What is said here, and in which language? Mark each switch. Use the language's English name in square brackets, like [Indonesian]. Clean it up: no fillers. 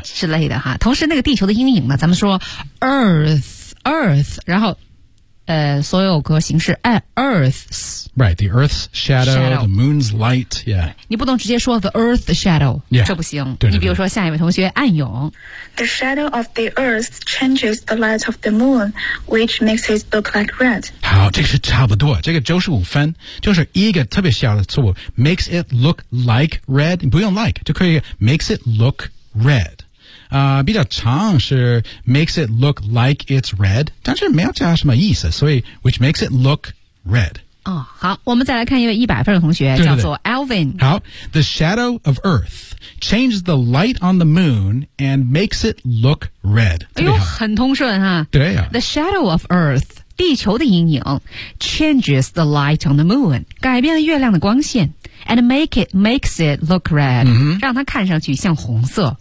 [Chinese] 之类的哈。同时那个地球的阴影呢咱们说 earth, 然后所有格形式 earth's. [English] Right, the earth's shadow, the moon's light, yeah. [Chinese] 你不能直接说 [English] the earth's shadow, yeah, [Chinese] 这不行。对对对你比如说下一位同学暗涌。 [English] The shadow of the earth changes the light of the moon, which makes it look like red. [Chinese] 好，这是差不多，这个95分，就是一个特别小的错误 [English] makes it look like red, [Chinese] 不用 like, 就可以 [English] makes it look red. [Chinese] 比较长是 [English] makes it look like it's red, [Chinese] 但是没有加什么意思所以 [English] which makes it look red. [Chinese] 好我们再来看一位100分的同学对对对叫做 Alvin。 [English] 好 ,the shadow of earth changes the light on the moon and makes it look red. [Chinese] 哎呦很通顺哈。对呀、啊。 [English] The shadow of earth, [Chinese] 地球的阴影 [English] changes the light on the moon, [Chinese] 改变了月亮的光线。 [English] And makes it look red,、 [Chinese] 让它看上去像红色。